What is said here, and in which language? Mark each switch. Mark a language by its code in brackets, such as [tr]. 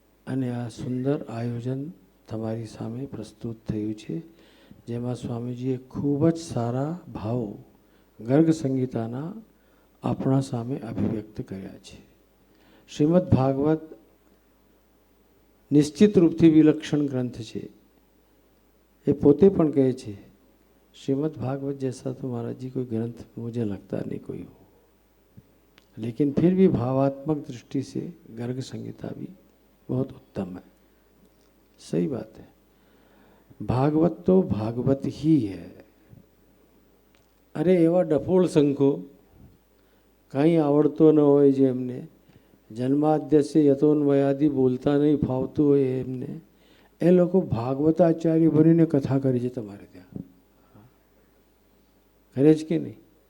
[gu] અને આ સુંદર આયોજન તમારી સામે પ્રસ્તુત થયું છે, જેમાં સ્વામીજીએ ખૂબ જ સારા ભાવો ગર્ગ સંહિતાના આપણા સામે અભિવ્યક્ત કર્યા છે. શ્રીમદ ભાગવત નિશ્ચિત રૂપથી વિલક્ષણ ગ્રંથ છે. એ પોતે પણ કહે છે [hi] श्रीमद् भागवत जैसा तो महाराज जी कोई ग्रंथ मुझे लगता नहीं कोई हो. लेकिन फिर भी भावात्मक दृष्टि से गर्ग संहिता भी बहुत उत्तम है। सही बात है, भागवत तो भागवत ही है। [gu] अरे एवा डफोळ संखो કંઈ આવડતો ન હોય, જેમને જન્માદ્યસ્ય યતોન્વયાદિ બોલતા નહીં ફાવતું હોય એમને, એ લોકો ભાગવતાચાર્ય બનીને કથા કરી છે તમારે ત્યાં, કરે જ કે નહીં?